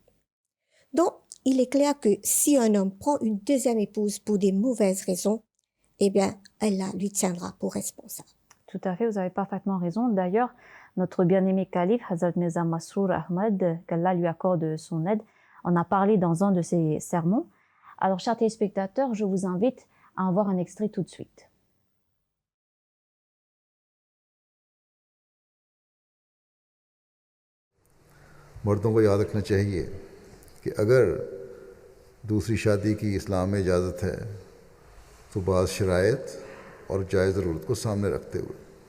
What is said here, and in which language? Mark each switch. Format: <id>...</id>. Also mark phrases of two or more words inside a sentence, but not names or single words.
<fr>Donc, il est clair que si un homme prend une deuxième épouse pour des mauvaises raisons, eh bien, Allah lui tiendra pour responsable. Tout à fait, vous avez parfaitement raison. D'ailleurs, notre bien-aimé calife, Hazrat Mirza Masroor Ahmad, qu'Allah lui accorde son aide, en a parlé dans un de ses sermons. Alors, chers téléspectateurs, je vous invite à en voir un extrait tout de suite.</fr> <ur>مردوں کو یاد رکھنا چاہیے کہ اگر دوسری شادی کی اسلام میں اجازت ہے تو بعض شرائط اور جائز ضرورت کو سامنے رکھتے ہوئے,</ur>